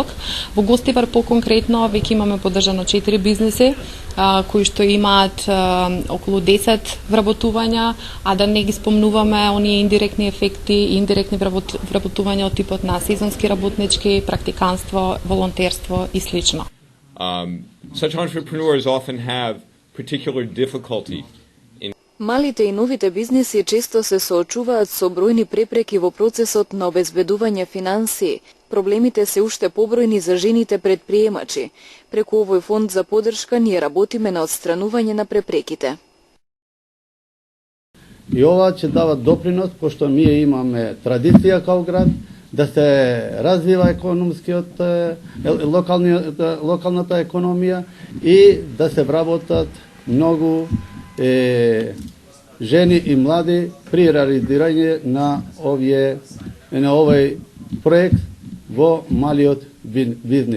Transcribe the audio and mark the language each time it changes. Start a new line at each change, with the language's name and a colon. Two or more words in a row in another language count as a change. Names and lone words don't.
Macedonian: Во Гостивар по-конкретно веќе имаме поддржано 4 бизниси кои што имаат околу 10 вработувања, а да не ги спомнуваме оние индиректни ефекти и индиректни вработувања од типот на сезонски работнички, практиканство, волонтерство и слично.
English: Such entrepreneurs often have particular difficulty.
Macedonian: Малите и новите бизниси често се соочуваат со бројни препреки во процесот на обезбедување финансии. Проблемите се уште побројни за жените предприемачи. Преку овој фонд за поддршка ние работиме на отстранување на препреките. И ова ќе дава допринос, пошто ние имаме традиција као град, да се развива економскиот, локалната економија и да се вработат многу жени и млади при реализирање на овој проект во малиот бизнис.